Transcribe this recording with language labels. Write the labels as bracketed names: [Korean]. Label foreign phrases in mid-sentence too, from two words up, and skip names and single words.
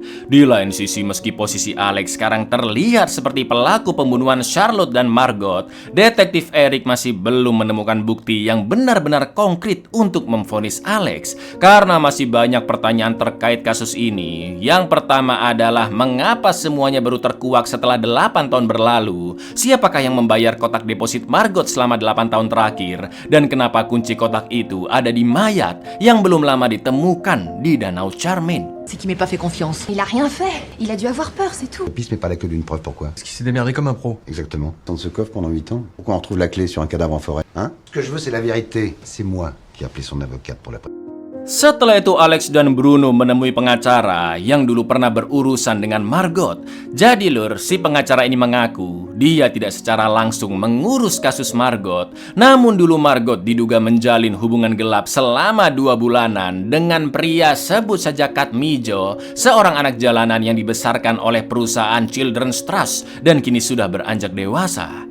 [Indonesian] Di lain sisi meski posisi Alex sekarang terlihat seperti pelaku pembunuhan Charlotte dan Margot, detektif Eric masih belum menemukan bukti yang benar-benar konkret untuk memvonis Alex karena masih banyak pertanyaan terkait kasus ini. Yang pertama adalah mengapa semuanya baru terkuak setelah 8 tahun berlalu? Siapakah yang membayar kotak deposit Margot selama 8 tahun terakhir? Dan kenapa kunci kotak itu ada di mayat yang belum lama ditemukan di Danau Charmaine? [French] C'est qu'il m'ait pas fait confiance. Il a rien fait. Il a dû avoir peur, c'est tout. Piste, mais pas la queue d'une preuve, pourquoi? Parce qu'il s'est démerdé comme un pro. Exactement. Dans ce coffre pendant 8 ans. Pourquoi on retrouve la clé sur un cadavre en forêt? Hein? Ce que je veux, c'est la vérité. C'est moi qui ai appelé son avocate pour la preuve. [Indonesian] Setelah itu Alex dan Bruno menemui pengacara yang dulu pernah berurusan dengan Margot. Jadi lur, si pengacara ini mengaku dia tidak secara langsung mengurus kasus Margot. Namun dulu Margot diduga menjalin hubungan gelap selama 2 bulanan dengan pria sebut saja Kat Mijo, seorang anak jalanan yang dibesarkan oleh perusahaan Children's Trust dan kini sudah beranjak dewasa.